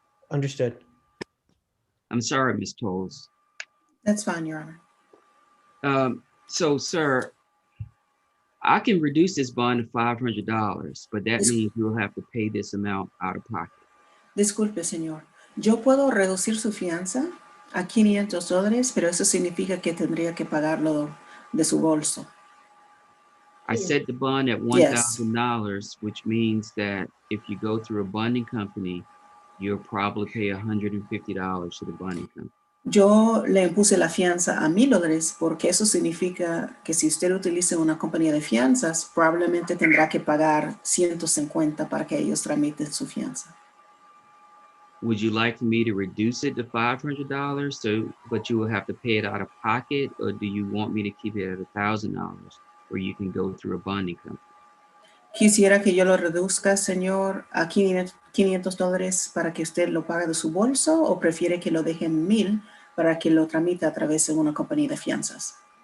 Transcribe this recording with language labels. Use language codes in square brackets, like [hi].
[en] Understood. I'm sorry, Ms. Tolles. That's fine, Your Honor. So, sir, I can reduce this bond to $500, but that means you'll have to pay this amount out of pocket. [es] Disculpe, señor. Yo puedo reducir su fianza a $500, pero eso significa que tendría que pagarlo de su bolso. [en] I set the bond at $1,000, which means that if you go through a bonding company, you'll probably pay $150 to the bonding company. [es] Yo le impuse la fianza a $1,000 porque eso significa que si usted utiliza una compañía de fianzas, probablemente tendrá que pagar 150 para que ellos tramiten su fianza. [en] Would you like for me to reduce it to $500, but you will have to pay it out of pocket, or do you want me to keep it at $1,000 where you can go through a bonding company? [es] Quisiera que yo lo reduzca, señor, a $500 para que usted lo pague de su bolso, o prefiere que lo deje en 1,000 para que lo tramite a través de una compañía de fianzas.